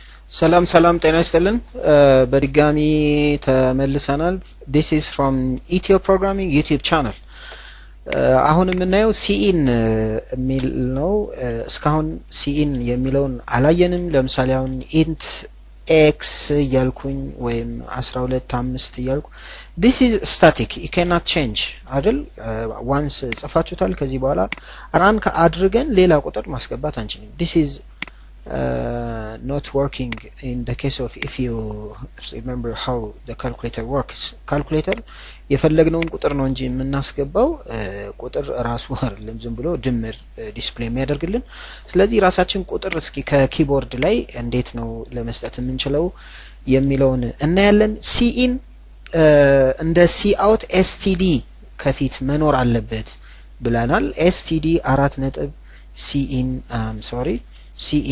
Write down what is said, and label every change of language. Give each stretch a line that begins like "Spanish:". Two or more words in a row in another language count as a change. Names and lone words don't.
Amharic: ሰላም ሰላም ጤና ይስጥልን በድጋሚ ተመልሰናል።
English: This is from
Amharic: ኢትዮ ፕሮግራሚንግ YouTube channel። አሁን የምናየው ሲኢን የሚል ነው። እስካሁን ሲኢን የሚለውን አላየንም። ለምሳሌ አሁን
English: int x
Amharic: እያልኩኝ ወይም 12 እያልኩ
English: this is static, you cannot change
Amharic: አይደል?
English: once
Amharic: ጽፋችሁታል። ከዚህ በኋላ ራን አድርገን ሌላ ቁጥር ማስገባት አንችልም።
English: this is not working in the case of if you remember how the calculator works.
Amharic: calculator የፈለግነውን ቁጥር ነው እንጂ የምናስገባው ቁጥር ራሱ አይደለም ዝም ብሎ ድምር ዲስፕሌይ የሚያደርግልን። ስለዚህ ራሳችን ቁጥር እስኪ ከኪቦርድ ላይ እንዴት ነው ለመስጠት የምንችለው የሚለውን እናያለን። ሲኢን እንደ
English: c out
Amharic: ኤስቲዲ ከፊት መኖር አለበት ብለናል። ኤስቲዲ 4 ነጥብ ሲኢን ሲኢን